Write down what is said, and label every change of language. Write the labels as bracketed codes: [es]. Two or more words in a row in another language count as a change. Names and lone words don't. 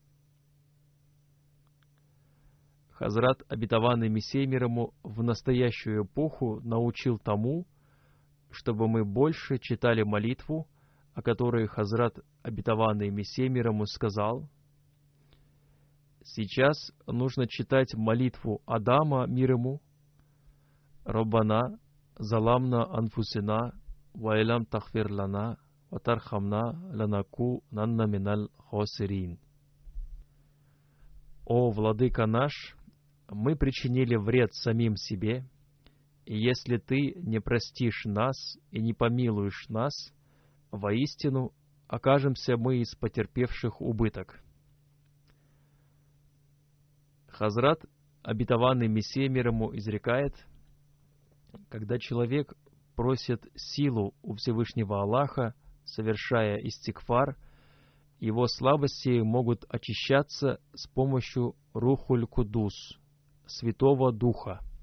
[ru] Хазрат, обетованный Мессией мир ему, в настоящую эпоху научил тому, чтобы мы больше читали молитву, о которой Хазрат, обетованный Мессией мир ему, сказал: сейчас нужно читать молитву Адама мир ему: [ar] «ربنا ظلمنا أنفسنا, وإن لم تغفر لنا وترحمنا لنكونن من الخاسرين». [ru] «О, Владыка наш, мы причинили вред самим себе, и если Ты не простишь нас и не помилуешь нас, воистину окажемся мы из потерпевших убыток». Хазрат, обетованный Мессией мир ему, изрекает: когда человек просит силу у Всевышнего Аллаха, совершая истигфар, его слабости могут очищаться с помощью [ar] روح القدس, [ru] Святого Духа.